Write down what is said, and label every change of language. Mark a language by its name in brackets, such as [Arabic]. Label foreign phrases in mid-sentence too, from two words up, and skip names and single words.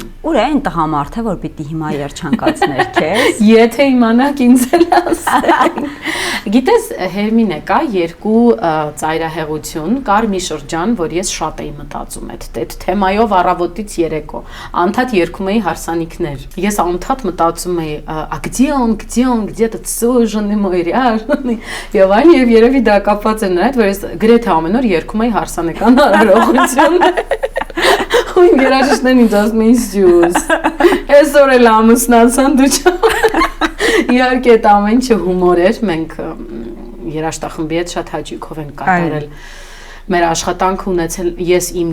[Armenian] Ուր է այն տղամարդը, որ պիտի հիմա երջանկացներ քեզ։ Եթե իմանաք ինձ էլ ասեն։ Գիտես, Հերմինե, կա երկու ծայրահեղություն, կար մի շրջան, որ ես շատ էի մտածում այդ թեմայով առավոտից երեկո։ Անդադ երգում էի հարսանիքներ։ Ես անդադ մտածում էի, [Russian] где этот суженый мой ряженый։ [Armenian] Եվ այն եւ երևի դա կապված է նրա հետ, որ ես գրեթե ամեն օր երգում էի հարսանեկան արարողություններ։ Ու իմ երաժիշտներն ինձ ասում էին «Սյուս, այսօր էլ ամուսնացան դու չա»։ Իհարկե այդ ամեն ինչը հումոր էր, մենք երաժշտախմբի հետ շատ հաճույքով ենք կատարել մեր աշխատանքը ունեցել ես իմ